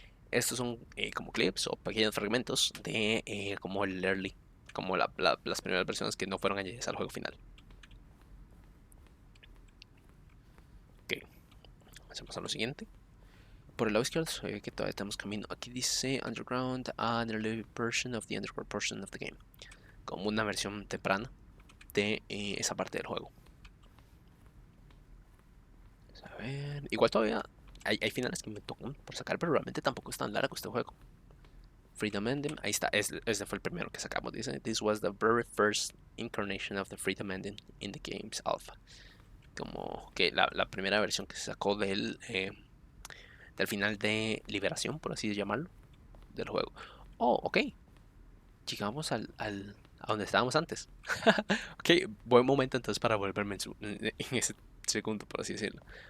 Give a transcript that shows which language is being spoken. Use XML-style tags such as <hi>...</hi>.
<es>Estos son como clips o pequeños fragmentos de como el early, como las primeras versiones que no fueron añadidas al juego final. Ok, hacemos a lo siguiente. Por el lado izquierdo se ve que todavía tenemos camino. Aquí dice</es> <en>Underground, an early version of the underground portion of the game.</en> <es>Como una versión temprana de esa parte del juego. A ver, igual todavía hay finales que me tocan por sacar, pero realmente tampoco es tan largo este juego. Freedom Ending, ahí está, este fue el primero que sacamos. Dice:</es> <en>This was the very first incarnation of the Freedom Ending in the game's alpha.</en> <es>Como que la primera versión que se sacó del final de liberación, por así llamarlo, del juego. Oh, ok. Llegamos a donde estábamos antes. Ok, buen momento entonces para volverme en ese segundo, por así decirlo.</es>